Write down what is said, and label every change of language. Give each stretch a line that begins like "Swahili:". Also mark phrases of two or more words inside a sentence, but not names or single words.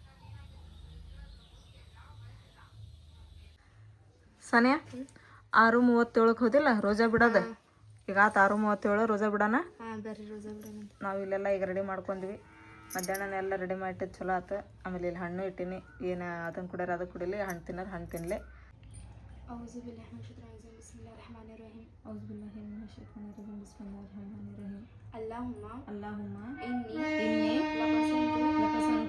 Kannada: ಸಾನಿಯಾ 6:37ಕ್ಕೆ ಹೋದಿಲ್ಲ ರೋಜಾ ಬಿಡೋದು. ಈಗ 6:37 ರೋಜಾ ಬಿಡೋಣ. ಬರ್ರಿ ರೋಜಾ ಬಿಡೋಣ. ನಾವು ಇಲ್ಲೆಲ್ಲ ಈಗ ರೆಡಿ ಮಾಡ್ಕೊಂಡ್ವಿ. ಮಧ್ಯಾಹ್ನ ಎಲ್ಲ ರೆಡಿ ಮಾಡಿಟ್ಟಿದ್ದು ಚಲೋ ಆಯ್ತು. ಆಮೇಲೆ ಇಲ್ಲಿ ಹಣ್ಣು ಇಟ್ಟೀನಿ. ಏನು ಅದನ್ನು ಕುಡಿಯೋರು ಅದಕ್ಕೆ ಕುಡಿಲಿ, ಹಣ್ಣು ತಿನ್ನೋರು ಹಣ್ಣು ತಿನ್ನಲಿ.
Arabic: أعوذ بالله من الشيطان الرجيم بسم الله الرحمن الرحيم أعوذ بالله من الشيطان الرجيم بسم الله الرحمن الرحيم اللهم إني لك صنت